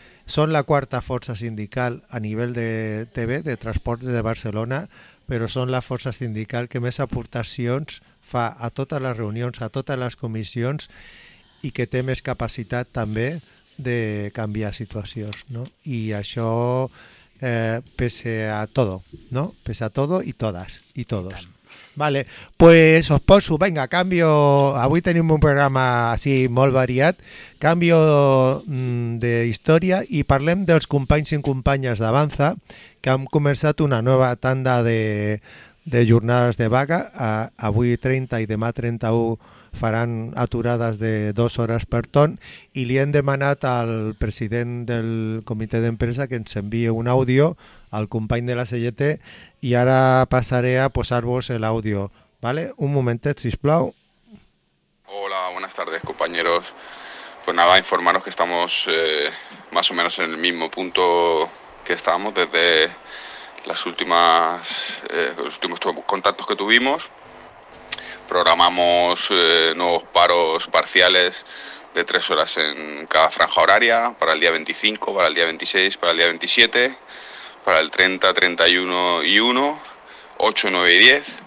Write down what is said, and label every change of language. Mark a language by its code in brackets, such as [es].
[ca] Som la quarta força sindical a nivell de TV, de Transports de Barcelona, però som la força sindical que més aportacions fa a totes les reunions, a totes les comissions, i que té més capacitat també de canviar situacions, no? [es] I això pese a todo, ¿no? Pese a todo y todas y todos. [ca] Vale, [es] pues os poso, venga, cambio, [ca] avui tenim un programa así molt variat, cambio de història i parlem dels companys i companyes d'Avanza, que han començat una nova tanda de jornades de vaga, avui 30 i demà 31 faran aturades de 2 hores per torn, i li hem demanat al president del comitè d'empresa que ens enviï un àudio al company de la CGT, i ara passaré a posar-vos l'àudio. ¿Vale? Un momentet, sisplau. [es] Hola, buenas tardes, compañeros. Pues nada, informaros que estamos más o menos en el mismo punto que estábamos desde los últimos contactos que tuvimos. Programamos nuevos paros parciales de 3 horas en cada franja horaria, para el día 25, para el día 26, para el día 27, para el 30, 31 y 1, 8, 9 y 10.